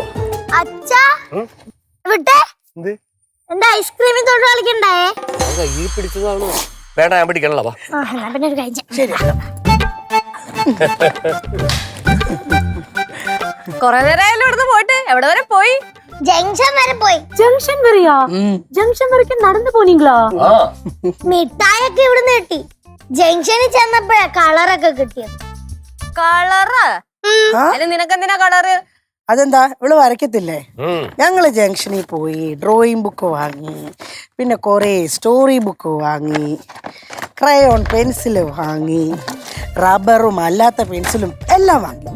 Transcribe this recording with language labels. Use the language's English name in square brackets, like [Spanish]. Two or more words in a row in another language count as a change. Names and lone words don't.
[Malayalam] അച്ഛാ വിട്ടേ, എന്താ ഐസ്ക്രീമിൽ തൊട്ട് കളിക്കണ്ടായേ? കയ്യിൽ പിടിച്ചതാണോ? വേണ്ട, ഞാൻ പിടിക്കണല്ലോ. പിന്നെ ഒരു കാര്യം ശരി. കൊറേ നേരം ഇവിടുന്ന് പോയിട്ട് എവിടെ വരെ പോയി? ജംഗ്ഷൻ വരെ പോയി. [Tamil] ஜங்ஷன் வரையா? ஜங்ஷன் வரைக்கும் நடந்து போனீங்களா? [Malayalam] മിഠായൊക്കെ ഇവിടുന്ന് കിട്ടി. ജംഗ്ഷനിൽ ചെന്നപ്പോഴാ കളറൊക്കെ കിട്ടിയത്. കളറ്? അതിന് നിനക്കെന്തിനാ കളറ്? അതെന്താ, ഇവള് വരയ്ക്കത്തില്ലേ? ഞങ്ങള് ജംഗ്ഷനിൽ പോയി [English] drawing book [Malayalam] വാങ്ങി, പിന്നെ കുറെ [English] story book [Malayalam] വാങ്ങി, [English] crayon pencil [Malayalam] വാങ്ങി, റബ്ബറും അല്ലാത്ത പെൻസിലും എല്ലാം വാങ്ങി.